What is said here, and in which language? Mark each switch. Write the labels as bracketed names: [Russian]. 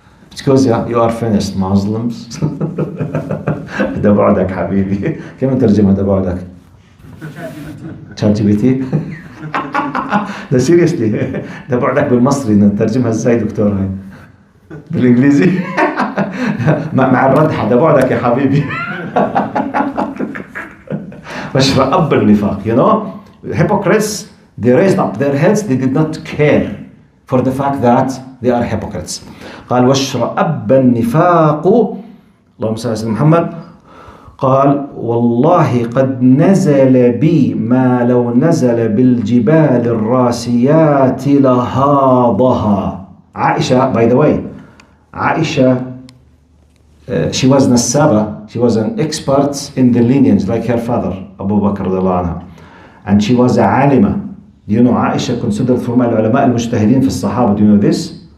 [English] Because you are finished Muslims. [Arabic] ده بعدك حبيبي. كيف نترجمها ده بعدك؟ ChatGPT. ده seriously. ده بعدك بالمصري نترجمها ازاي دكتور هاي؟ بالانجليزي؟ مع الردحة ده بعدك يا حبيبي. واشرأب النفاق, [English] you know, hypocrites, they raised up their heads, they did not care for the fact that they are hypocrites. [Arabic] قال واشرأب النفاق, اللهم صل على سيدنا محمد. قال والله قد نزل بي ما لو نزل بالجبال الراسيات لهاضها. [English] Aisha, by the way, Aisha, she was Nassaba, she was an expert in the lineage like her father, Abu Bakr radiallahu anha. And she was a alima. Do you know Aisha considered from al-ulama al-mujtahideen fi al-sahaba? Do you know this?